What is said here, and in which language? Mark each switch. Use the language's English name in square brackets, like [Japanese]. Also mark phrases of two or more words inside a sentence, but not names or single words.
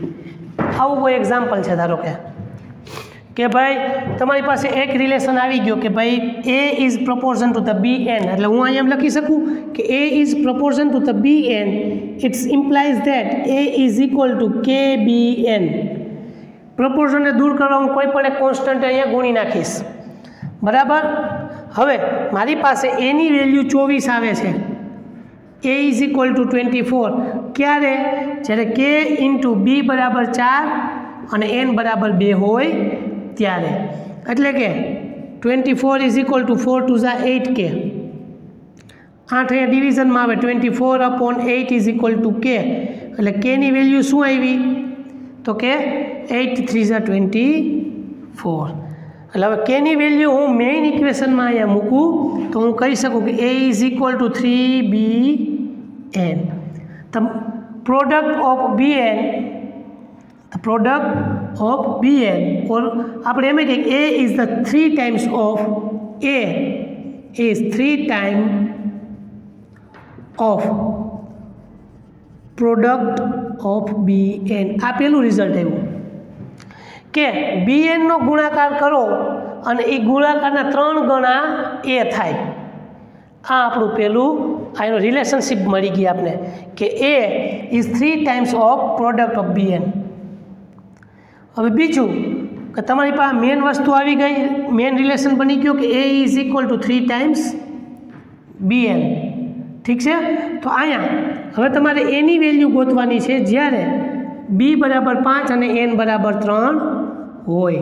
[Gujarati] આવું કોઈ એક્ઝામ્પલ છે. ધારો કે ભાઈ તમારી પાસે એક રિલેશન આવી ગયો કે ભાઈ [English] A is proportion to the BN, [Gujarati] એટલે હું અહીંયા એમ લખી શકું કે [English] A is proportion to the BN. It implies that A is equal to KBN. [Gujarati] પ્રોપોર્શનને દૂર કરવા હું કોઈ પણ એક કોન્સ્ટન્ટ અહીંયા ગુણી નાખીશ. બરાબર. હવે મારી પાસે એની વેલ્યુ 24 આવે છે. [English] A is equal to 24 [Gujarati] ક્યારે? જ્યારે K ઇન્ટુ B બરાબર 4 અને N બરાબર 2 હોય ત્યારે. એટલે કે [English] 24 is equal to 4 2 8K. [Gujarati] 8 અહીંયા ડિવિઝનમાં આવે. 24/8 [English] is equal to [Gujarati] K. એટલે Kની વેલ્યુ શું આવી? તો કે 8 3 24. એટલે હવે Kની વેલ્યુ હું મેઇન ઇક્વેશનમાં અહીંયા મૂકું તો હું કહી શકું કે A [English] is equal to [Gujarati] 3BN. [English] the product of BN, the product of BN, or [Gujarati] આપણે એમ કહીએ [English] A is the 3 times of A is 3 times of product of BN. [Gujarati] આ પહેલું રિઝલ્ટ આવ્યું કે BN નો ગુણાકાર કરો અને એ ગુણાકારના 3 ગણા A થાય. આ આપણું પહેલું આનો રિલેશનશિપ મળી ગઈ આપણે કે [English] A is 3 times of product of BN. [Gujarati] હવે બીજું કે તમારી પાસે મેન વસ્તુ આવી ગઈ, [English] main relation [Gujarati] બની ગયો કે [English] A is equal to 3 times BN. [Gujarati] ઠીક છે. તો અહીંયા હવે તમારે એની વેલ્યુ ગોતવાની છે જ્યારે B બરાબર 5 અને N બરાબર 3 હોય.